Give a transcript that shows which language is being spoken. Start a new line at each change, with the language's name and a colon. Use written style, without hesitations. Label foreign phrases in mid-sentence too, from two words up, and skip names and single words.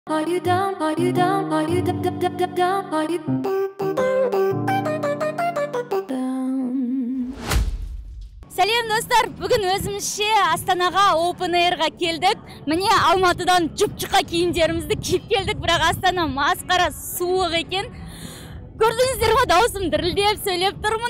English: Are you down? Are you down? Are you down? Are you down?
Kazakh: Сәлем достар, бүгін өзімізше Астанаға Open Air-ға келдік. Міне Алматыдан жұп-жұқа киімдерімізді киіп келдік, бірақ Астана масқара суық екен. Көрдіңіздер ме, даусым дірілдеп сөйлеп тұрмын.